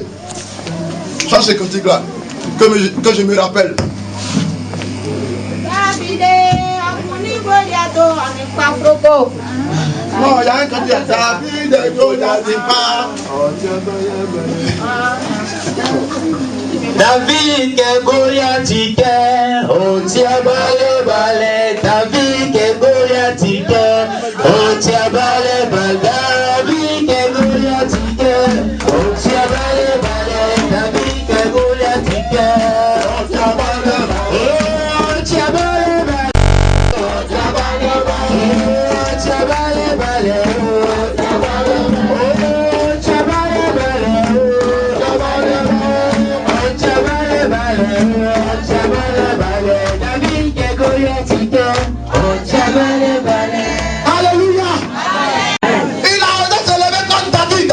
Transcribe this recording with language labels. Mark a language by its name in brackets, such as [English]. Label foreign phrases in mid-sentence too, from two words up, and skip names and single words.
[French] Chante ce cantique-là. Que je me rappelle. Non, il y a un cantique. David Goliath. [Sango] David ke Goliath ke o ti abale bale. David ke Goliath ke o ti abale bale. David ke Goliath ke o ti abale bale. David ke Goliath ke o ti abale bale. O ti abale bale. O ti abale bale. O ti abale bale. [French] Alléluia. Il a osé se lever contre David.